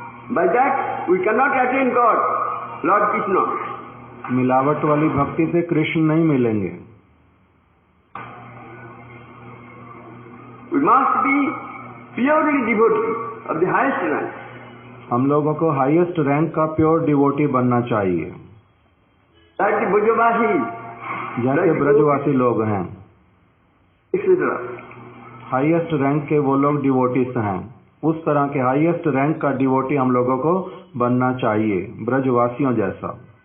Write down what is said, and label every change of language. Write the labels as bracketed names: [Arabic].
[English] By that we cannot attain God, Lord Krishna. [Hindi] मिलावट वाली भक्ति से कृष्ण नहीं मिलेंगे। [English] We must be purely devotee of the highest rank. [Hindi] हम लोगों को [English] highest rank [Hindi] का [English] pure devotee [Hindi] बनना चाहिए। [English] Like ब्रजवासी, [Hindi] जैसे ब्रजवासी लोग हैं, [English] etc. Highest rank [Hindi] के वो लोग डिवोटीज हैं, उस तरह के हाईएस्ट रैंक का डिवोटी हम लोगों को बनना चाहिए, ब्रजवासियों जैसा।